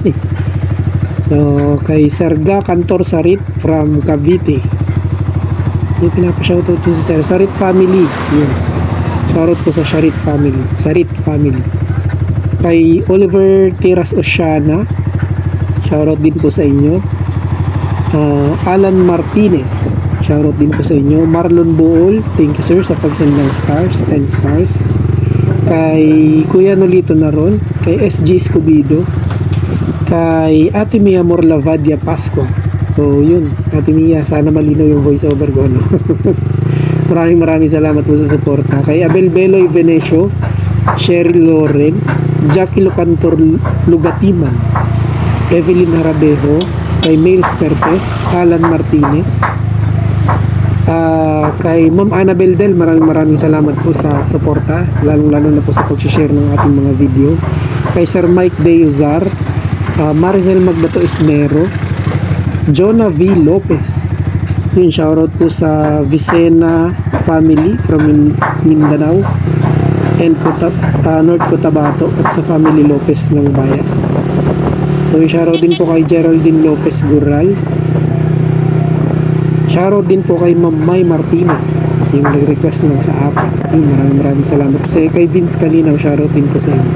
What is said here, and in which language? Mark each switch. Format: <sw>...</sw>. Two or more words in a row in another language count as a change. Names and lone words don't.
<tl>So kay Serga Cantor Sarit from Cavite, yung pinapa-shoutout po si Sir Sarit family, yun, shoutout po sa Sarit family. Kay Oliver Tiras Oceana, shoutout din po sa inyo. Alan Martinez, shoutout din po sa inyo. Marlon Buol,</tl> <en>thank you sir</en> <tl>sa pagsend ng stars, 10 stars. Kay Kuya Nolito Naron, kay SG Escobido, kay Ate Mia Morlavadia Pascua. So yun, Ate Mia, sana malinaw yung</tl> <en>voice over</en> <tl>ko, no? maraming salamat po sa suporta. Kay Abel Beloy Venecio, Cheryl Loren, Jackie Locantor Lugatiman, Evelyn Harabejo, kay Mails Pertes, Alan Martinez, kay Ma'am Annabel Del, maraming salamat po sa suporta, lalo na po sa pag-share ng ating mga video. Kay Sir Mike Deuzar, Maricel Magbato Ismero, Jonah V. Lopez, yun, shoutout po sa Vicena family</tl> <en>from Mindanao and North Cotabato,</en> <tl>at sa family Lopez ng Bayan. So shoutout din po kay Geraldine Lopez Gural, shoutout din po kay Ma'am May Martinez, yung nag-request ng sa apat. Maraming salamat po sa kay Vince Kalinaw, shoutout din po sa inyo.</tl>